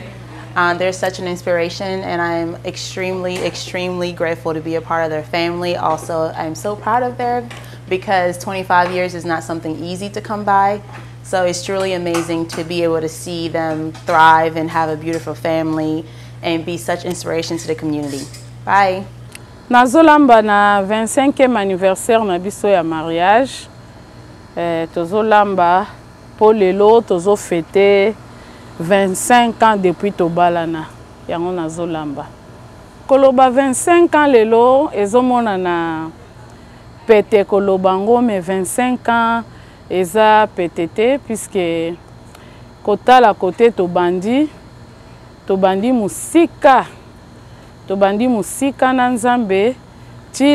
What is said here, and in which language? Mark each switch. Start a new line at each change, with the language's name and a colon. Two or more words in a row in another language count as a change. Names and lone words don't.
English: They're such an inspiration and I'm extremely grateful to be a part of their family. Also, I'm so proud of them because 25 years is not something easy to come by. So it's truly amazing to be able to see them thrive and have a beautiful family and be such inspiration to the community. Bye.
Lingala: Nazolamba na 25e anniversaire na biso ya mariage. Tozolamba po lelo tozo
French: fêter 25 ans depuis
Lingala: tobalana. Yango nazolamba. Koloba 25 ans lelo ezomona na pete kolobango
French: mais 25 ans
Lingala: eza PTT puisque kotala côté tobandi musika na nzambe ti